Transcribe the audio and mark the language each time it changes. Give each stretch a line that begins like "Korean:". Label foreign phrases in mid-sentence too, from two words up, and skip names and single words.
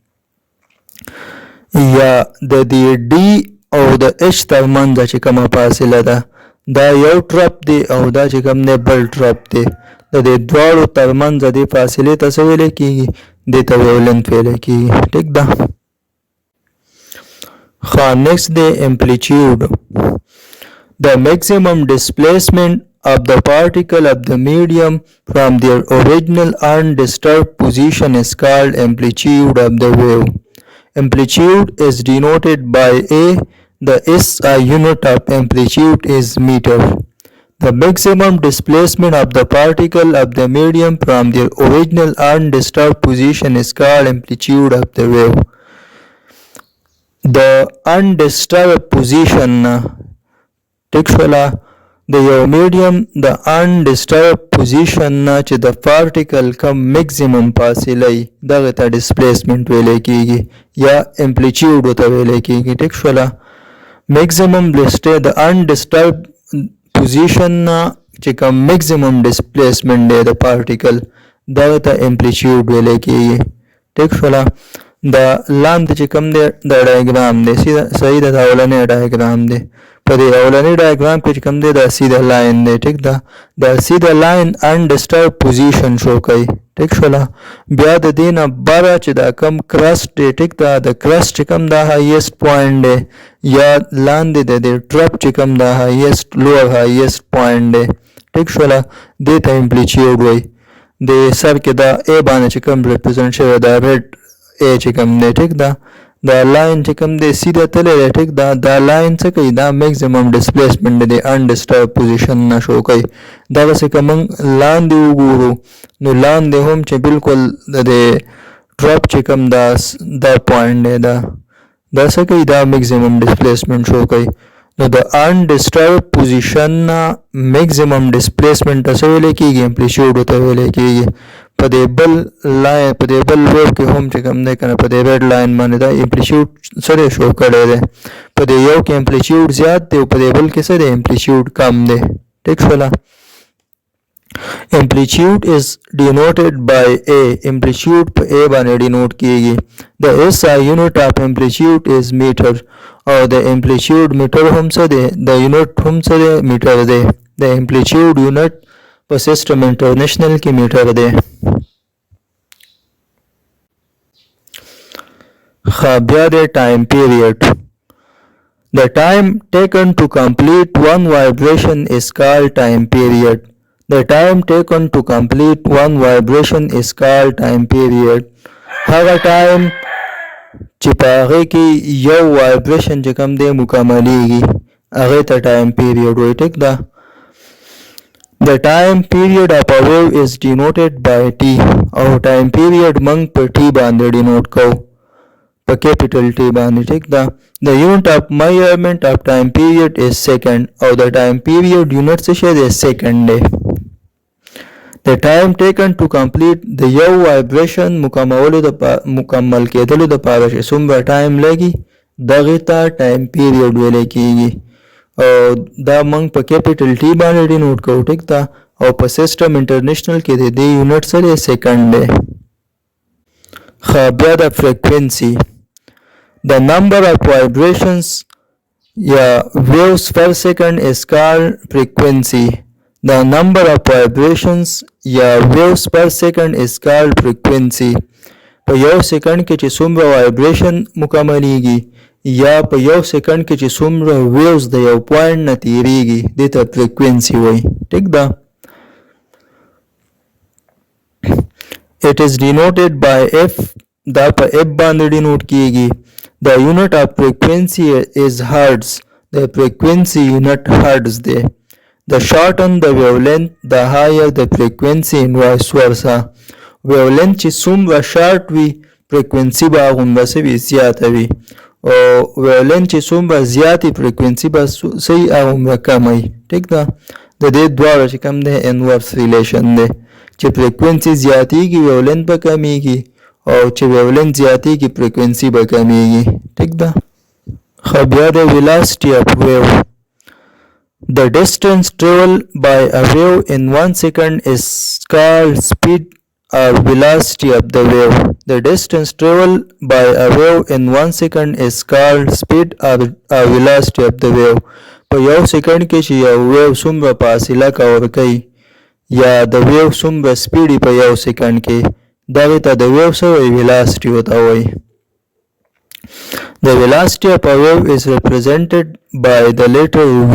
Pashto: یا د دې D او د H ترمنځ چې کومه فاصله ده دا یو ټرپ دی او دا چې کوم دی بل ټرپ دی، د دې دواړو ترمنځ دې فاصلې ته څه ویلی کېږي، دې ته ویولنت ویلی کېږي. ټیک ده. next دی amplitude.
English: The maximum displacement of the particle of the medium from their original undisturbed position is called amplitude of the wave. Amplitude is denoted by A, The SI unit of amplitude is meter. The maximum displacement of the particle of the medium from their original undisturbed position is called amplitude of the wave. The undisturbed position
Pashto: textuala د یو میډیم د
English: undisturbed position
Pashto: نه چې د پارټیکل کم میکسیمم فاصله وي دغه ته ډسپلیسمنټ ویلی کیږي یا امپلیچیوډ ورته ویلی کیږي. ټیک شوله. میکسیمم د undisturbed position نه چې کم
English: maximum displacement
Pashto: دی د پارټیکل دغه ته امپلیچیوډ ویلی کیږي. ټیک شوله. دا لاندې چې کوم دی دا ډایګرام دی صحیح ده. دا اولنی ډایګرام دی. په دې اولنی ډایګرام کې چې کوم دی دا سیده لاین دی. ټیک ده. دا سیده لاین
English: undisturbed position
Pashto: شو کوي. ټیک شوله. بیا د دې نه بره چې دا کم کرسټ دی ټیک ده د کرسټ چې کوم دا
English: highest point
Pashto: دی یا لاندې د دې ټرپ چې کوم دا
English: highest lower highest point
Pashto: دی. ټیک شوله. دې ته امپلیچیوډ وایي. د سر کې دا ای باندې چې کوم ریپرزنټ شوی دا ریډ ای چې کوم دی ټیک ده دا لاین چې کوم دی سیده تللی دی ټیک ده دا لاین څه کوي دا
English: maximum displacement
Pashto: دی
English: undisturbed position
Pashto: نه شو کوي. دغسې که موږ لاندې وګورو نو لاندې هم چې بالکل د دې ډرپ چې کوم دا پوینټ دی دا څه کوي دا
English: maximum displacement
Pashto: شو کوي. نو د
English: undisturbed position
Pashto: نه
English: maximum displacement
Pashto: ته څه ویلی کېږي امپلیچیوډ ورته ویلی کېږي. په دې بل ویو کې هم چې کوم دی که نه په دې
English: red line
Pashto: باندې دا امپلیچیوډ څه دی شو کړی دی. په دې یو کې امپلیچیوډ زیات دی او په دې بل کې څه دی امپلیچیوډ کم دی. ټیک شوله.
English: amplitude is denoted by a.
Pashto: amplitude په a باندې ډینوټ کیږي.
English: the SI unit of amplitude is meter
Pashto: او د amplitude meter هم څه دی د یونټ هم څه دی میټر دی. د amplitude unit په
English: system international
Pashto: کې میټر دی. بیا د
English: time period. The time taken to complete one vibration is called time period. The time taken to complete one vibration is called time period.
Pashto: هغه ټایم چې په هغې کې یو وایبریشن چې کوم دی مکملیږي هغې ته
English: time period
Pashto: وایي. ټیک ده.
English: The time period of a wave is denoted by T
Pashto: او
English: time period
Pashto: موږ په T باندې ډینوټ کوو په
English: capital T
Pashto: باندې. ټیک ده.
English: The unit of measurement of time period is second
Pashto: او د
English: time period
Pashto: unit څه شی دی second دی.
English: The time taken to complete
Pashto: د یو وایبریشن مکمل کېدلو دپاره چې څومره ټایم لګي دغې ته
English: time period
Pashto: ویلی کېږي او دا موږ په
English: capital T
Pashto: باندې ډینوټ کوو. ټیک ده. او په
English: system international
Pashto: کې د دې یونټ څه دی سیکنډ دی. بیا د فریکوینسي.
English: The number of vibrations waves per second is called frequency. The number of vibrations waves per second is called frequency.
Pashto: په یو سیکنډ کې چې څومره وایبریشن مکملیږي یا په یو سیکنډ کې چې څومره ویوز د یو پوینټ نه تیریږي دې ته فریکوینسي وایي. ټیک ده.
English: It is denoted by F.
Pashto: دا په F باندې ډینوټ کیږي.
English: The unit of frequency is hertz. The frequency unit hertz دی. The shorter the wavelength the higher the frequency and vice versa.
Pashto: wavelength چې څومره شارټ وي فریکوینسي به هغومره څه وي زیاته وي او wavelength چې څومره زیاتې فریکوینسي به څه وي هغومره کمه وي. ټیک ده. د دې دواړه چې کوم دی
English: inverse relation
Pashto: دی چې فریکوینسي زیاتېږي wavelength به کمیږي او چې wavelength زیاتېږي فریکوینسي به کمیږي. ټیک ده. بیا د
English: velocity of wave. The distance traveled by a wave in 1 second is called speed or velocity of the wave. The distance traveled by a wave in 1 second is called speed or velocity of the wave.
Pashto: په یو سیکنډ کې چې یو ویو څومره فاصله کور کوي یا د ویو څومره سپیډ په یو سیکنډ کې دغې ته د ویو څه وایي velocity ورته وایي.
English: The velocity of a wave is represented by the letter V.